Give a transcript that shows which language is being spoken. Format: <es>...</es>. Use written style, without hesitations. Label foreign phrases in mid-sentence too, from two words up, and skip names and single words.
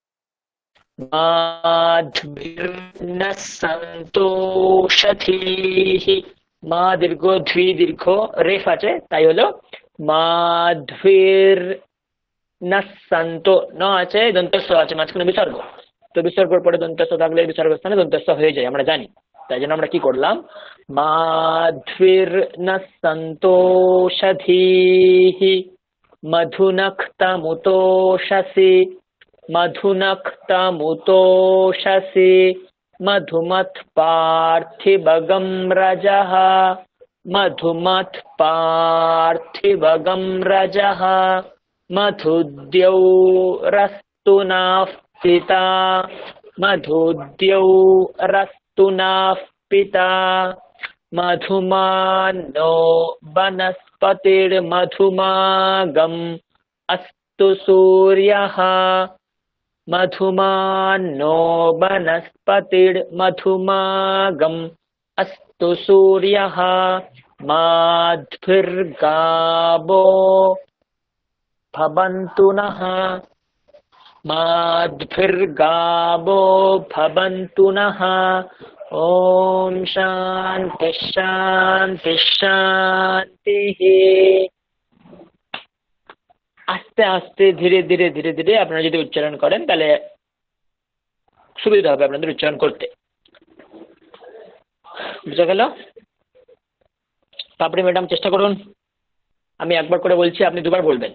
<bn>মাধ্বীর্নঃসন্তোষধীহি, মা দীর্ঘ, ধী দীর্ঘ, রেফ আছে, তাই হলো</bn> <sa>মাধ্বীর নাসন্ত।</sa> <bn>ন আছে, দন্তস্ব আছে, মাঝখানে বিসর্গ। তো বিসর্গর পরে দন্তস্ব থাকলে বিসর্গ স্থানে দন্তস্ব হয়ে যায়, আমরা জানি। তাই জন্য আমরা কি করলাম,</bn> <sa>মাধ্বীর নাসন্তোষধীহি মধুনক্তমুতোষসি, মধুনক্তমুতোষসি মধুমৎ পার্থিবগম রজঃ, মধুমৎ পার্থিবগম রজঃ মধুদ্যৌরস্তু নঃ পিতা, মধুদ্যৌরস্তু নঃ পিতা মধুমানো বনস্পতির্মধুমাগম अस्तु सूर्यः, मधुमानो वनस्पतिर्मधुमागम अस्तु सूर्यः माध्विर्गावो भवन्तु नः, माध्विर्गावो भवन्तु नः। ओम शांति शांति शांति।</sa> <bn>আস্তে আস্তে ধীরে ধীরে ধীরে ধীরে আপনারা যদি উচ্চারণ করেন তাহলে সুবিধা হবে আপনাদের উচ্চারণ করতে। বুঝা গেল? তারপরে ম্যাডাম চেষ্টা করুন, আমি একবার করে বলছি, আপনি দুবার বলবেন।</bn>